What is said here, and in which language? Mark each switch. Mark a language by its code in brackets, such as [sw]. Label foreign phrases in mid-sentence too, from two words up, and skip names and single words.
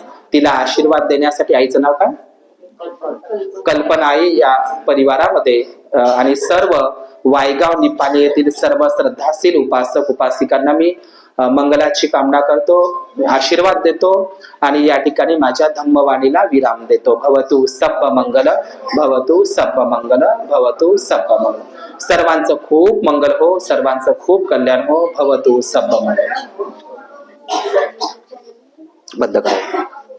[mr] तिला आशीर्वाद देण्यासाठी आईचं नाव काय? कल्पना आई या परिवारामध्ये आणि सर्व वायगाव निपाणी येथील सर्व श्रद्धाशील उपासक उपासिकांना मी मंगलाची कामना करतो, आशीर्वाद देतो आणि या ठिकाणी माझ्या धम्मवाणीला विराम देतो. [pi] भवतु सब्ब मंगल, भवतु सब्ब मंगल, भवतु सब्ब मंगल. [mr] सर्वांचं खूप मंगल हो, सर्वांचं खूप कल्याण हो. [pi] भवतु सब्ब मंगल. [mr] बंद करा.